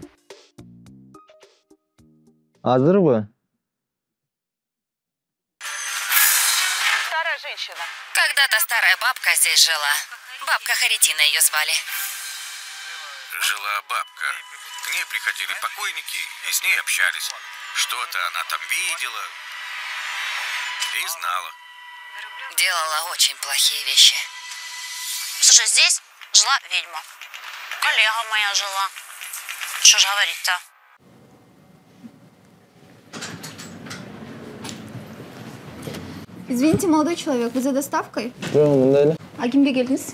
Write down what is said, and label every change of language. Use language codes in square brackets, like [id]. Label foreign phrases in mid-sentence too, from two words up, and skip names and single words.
[ky] Азырбы? [ru] Старая женщина. Когда-то старая бабка здесь жила. Бабка Харитина ее звали. Жила бабка. К ней приходили покойники и с ней общались. Что-то она там видела и знала. Делала очень плохие вещи. Слушай, здесь жила ведьма. Коллега моя жила. Что ж говорить-то? Извините, молодой человек, вы за доставкой? [ky] Жок, мындай эле. А кимге келдиңиз?